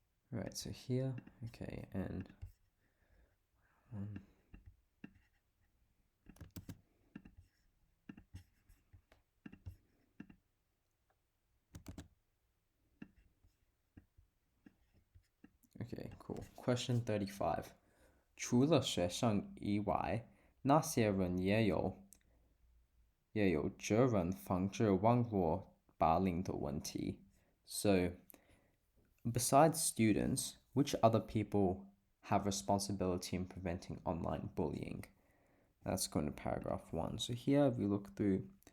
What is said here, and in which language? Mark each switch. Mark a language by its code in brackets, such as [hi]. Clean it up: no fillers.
[en] Right, so here, okay, and okay, cool. Question 35. [zh] 除了学生以外，那些人也有责任防止网络霸凌的问题. [en] So, besides students, which other people have responsibility in preventing online bullying? That's going to paragraph 1. So here, if we look through,